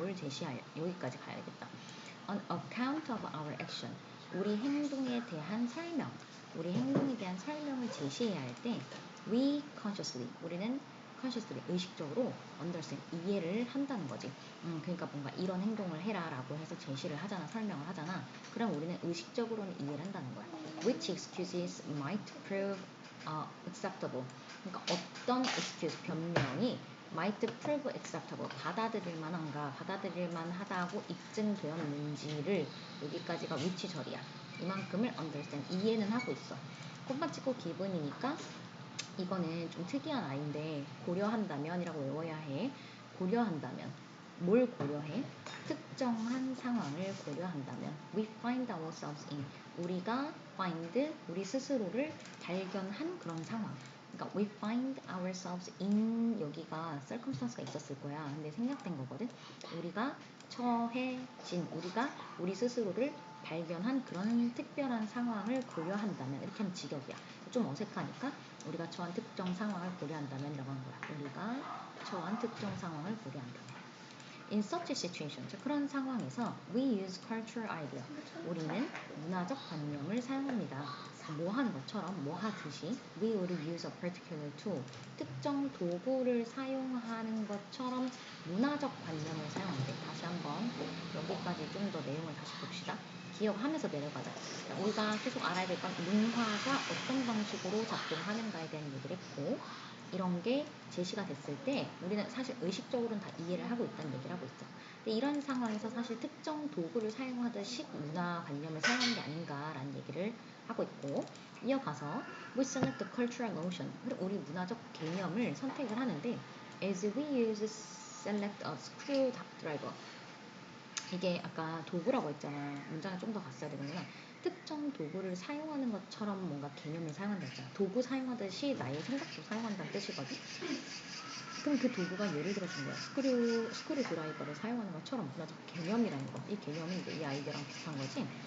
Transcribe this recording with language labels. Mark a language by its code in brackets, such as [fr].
[ko] 뭘 제시해야 여기까지 가야겠다. [en] On account of our action [ko] 우리 행동에 대한 설명, 우리 행동에 대한 설명을 제시해야 할 때 [en] we consciously [ko] 우리는 [en] consciously [ko] 의식적으로 [en] understand [ko] 이해를 한다는 거지. 그러니까 뭔가 이런 행동을 해라라고 해서 제시를 하잖아, 설명을 하잖아. 그럼 우리는 의식적으로는 이해를 한다는 거야. [en] Which excuses might prove acceptable. [ko] 그러니까 어떤 excuse 변명이 [en] might prove acceptable [ko] 받아들일 만한가, 받아들일 만하다고 입증되었는지를 여기까지가 which 절이야. 이만큼을 [en] understand [ko] 이해는 하고 있어. 콤마 찍고 기분이니까 이거는 좀 특이한 아이인데 고려한다면이라고 외워야 해. 고려한다면 뭘 고려해? 특정한 상황을 고려한다면 [en] we find ourselves in [ko] 우리가 find 우리 스스로를 발견한 그런 상황. 그러니까 [en] we find ourselves in [ko] 여기가 circumstance가 있었을 거야. 근데 생략된 거거든. 우리가 처해진 우리가 우리 스스로를 발견한 그런 특별한 상황을 고려한다면 이렇게 하면 직역이야. 좀 어색하니까 우리가 처한 특정 상황을 고려한다면 이라고 하는 거야. 우리가 처한 특정 상황을 고려한다면. [en] In such a situation, [ko] 그런 상황에서 [en] we use cultural idea. [ko] 우리는 문화적 관념을 사용합니다. 뭐 하는 것처럼, 뭐 하듯이 [en] we would use a particular tool. [ko] 특정 도구를 사용하는 것처럼 문화적 관념을 사용한대. 다시 한번 여기까지 좀 더 내용을 다시 봅시다. 기억하면서 내려가자. 우리가 계속 알아야 될 건 문화가 어떤 방식으로 작동하는가에 대한 얘기를 했고 이런 게 제시가 됐을 때 우리는 사실 의식적으로는 다 이해를 하고 있다는 얘기를 하고 있어. 근데 이런 상황에서 사실 특정 도구를 사용하듯이 문화관념을 사용하는 게 아닌가라는 얘기를 하고 있고 이어가서 [en] we select the cultural notion. [ko] 우리 문화적 개념을 선택을 하는데 [en] as we use select a screwdriver. [ko] 이게 아까 도구라고 했잖아. 문장에 좀 더 갔어야 되는구나. 특정 도구를 사용하는 것처럼 뭔가 개념을 사용한다 했잖아. 도구 사용하듯이 나의 생각도 사용한다는 뜻이거든. 그럼 그 도구가 예를 들어 준 거야. 스크류 드라이버를 사용하는 것처럼 문화적 개념이라는 거. 이 개념은 이제 이 아이디어랑 비슷한 거지.